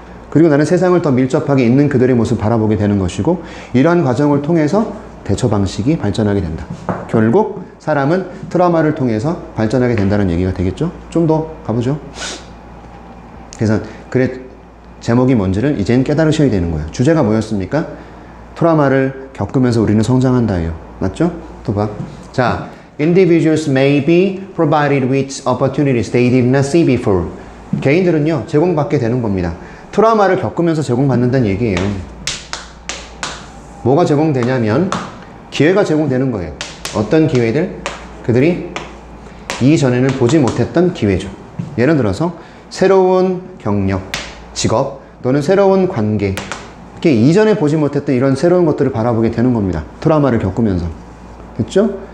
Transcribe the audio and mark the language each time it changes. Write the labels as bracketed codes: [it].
[ko] 그리고 나는 세상을 더 밀접하게 있는 그들의 모습을 바라보게 되는 것이고 이러한 과정을 통해서 대처 방식이 발전하게 된다. 결국 사람은 트라우마를 통해서 발전하게 된다는 얘기가 되겠죠? 좀 더 가보죠. 그래서 그래 제목이 뭔지를 이제는 깨달으셔야 되는 거예요. 주제가 뭐였습니까? 트라우마를 겪으면서 우리는 성장한다예요. 맞죠? 또 봐. [en] 자, individuals may be provided with opportunities they did not see before. [ko] 개인들은요, 제공받게 되는 겁니다. 트라우마를 겪으면서 제공받는다는 얘기예요. 뭐가 제공되냐면 기회가 제공되는 거예요. 어떤 기회들? 그들이 이전에는 보지 못했던 기회죠. 예를 들어서 새로운 경력, 직업 또는 새로운 관계, 이렇게 이전에 보지 못했던 이런 새로운 것들을 바라보게 되는 겁니다. 트라우마를 겪으면서. 됐죠?